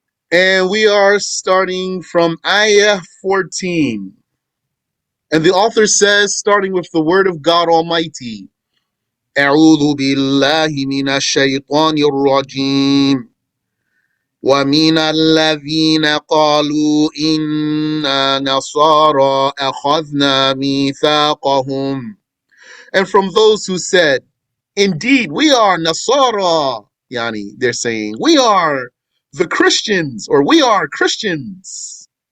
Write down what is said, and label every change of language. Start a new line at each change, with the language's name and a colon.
English: And we are starting from Ayah 14. And the author says, starting with the word of God Almighty,
Arabic: أعوذ بالله من الشيطان الرجيم ومن الذين قالوا إنا نصارى أخذنا ميثاقهم.
English: And from those who said, indeed, we are Nasara. Yani, they're saying, we are the Christians, or we are Christians.